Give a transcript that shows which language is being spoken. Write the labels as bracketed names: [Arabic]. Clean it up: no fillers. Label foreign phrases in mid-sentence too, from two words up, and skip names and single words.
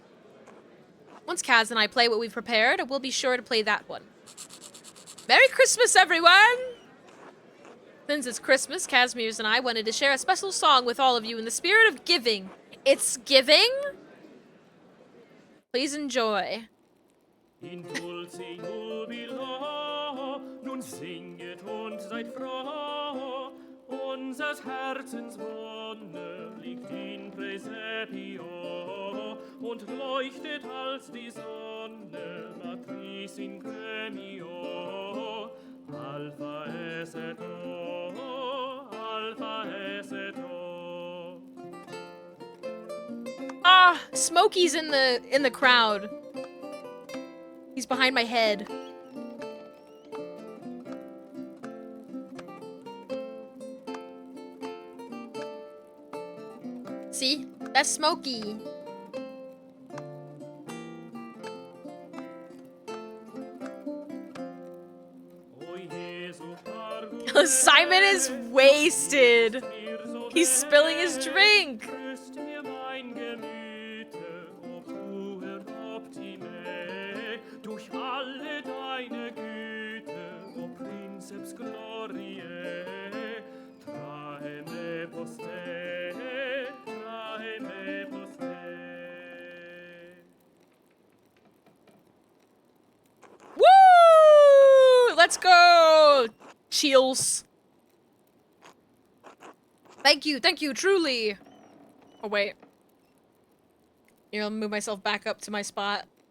[English] Once Kaz and I play what we've prepared, we'll be sure to play that one. Merry Christmas, everyone! Since it's Christmas, Casimir's and I wanted to share a special song with all of you in the spirit of giving. It's giving. Please enjoy. [Latin] In dulce jubilo, [German] nun singet und seid froh. Unsers Herzens Wonne liegt [Latin] in Praesepio [German] und leuchtet als die Sonne, [Latin] Matris in Gremio. Alpha es et O, Alpha es et O. [English] Ah, Smokey's in the crowd. He's behind my head. See? That's Smokey. Simon is wasted. He's spilling his drink. [German] Durch alle deine Güte, [Latin] o Princeps Gloriae, trae me poste, trae me poste. Woo! [English] Let's go! Chills. Thank you, truly. Oh, wait. Here, I'll move myself back up to my spot.